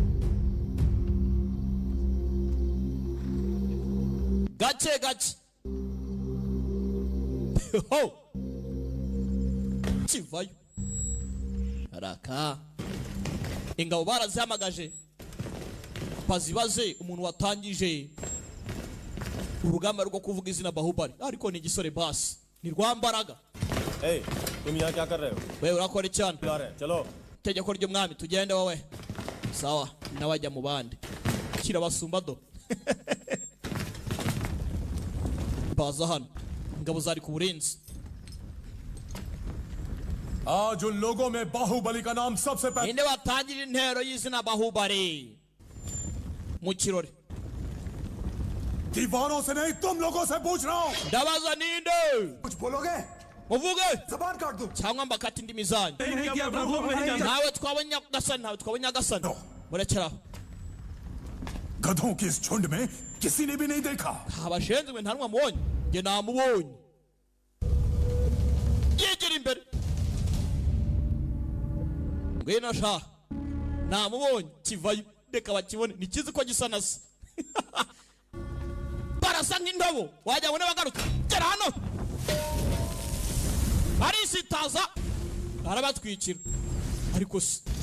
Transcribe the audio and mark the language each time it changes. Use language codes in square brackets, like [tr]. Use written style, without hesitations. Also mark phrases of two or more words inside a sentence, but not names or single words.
[rw] gake gake ho kivayo araka ingabo barazihamagaje bazibaze umuntu watangije urugamba rwo kuvuga izina Bahubali ariko ni igisore basi ni rwambaraga [hi] तुम यहाँ क्या कर रहे हो [rw] wewe urakora cyane [hi] बुला रहे हैं चलो [rw] tegeko ry'umwami tugende wowe sawa nawajya mu bandi kirabasumba do baza hano ingabo zari ku burinzi [hi] आज उन लोगों में बाहुबली का नाम सबसे पहले [rw] ninde watangije intero y'izina Bahubali mu kirori [hi] दीवानों से नहीं तुम लोगों से पूछ रहा हूँ [rw] ndabaza ninde [hi] कुछ बोलोगे [rw] muvuge [hi] जबान काट दूं [rw] cyangwa mbakata indimi zanyu nawe twabonye agasani nawe twabonye agasani murekeraho [hi] गधों की इस झुंड में किसी ने भी नहीं देखा [rw] abashinzwe nta numwe amubonye njye namubonye yegera imbere ngwino sha namubonye kivayo reka bakibone ni kizi ko gisa na se barasa nk'indobo wajya ngo n'abagaruka gera hano arisitaza arabatwikira ariko se